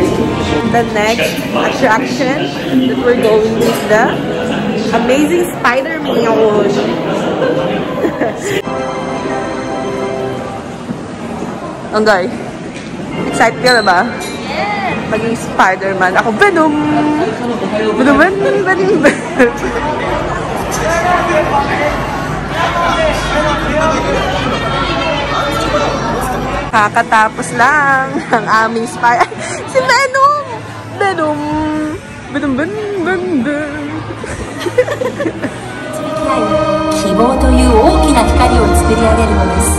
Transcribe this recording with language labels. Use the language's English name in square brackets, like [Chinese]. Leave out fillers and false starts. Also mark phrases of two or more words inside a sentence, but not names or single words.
[English] The next attraction that we're going is the Amazing Spider-Man. [Filipino] Angay, excited ka na ba? Yes! Maging Spider-Man. Ako, Venom! Venom! Kakatapos lang ang aming spy. Si Venom! Venom! Venom! Venom! [Japanese] 希望という大きな光を作り上げるのです。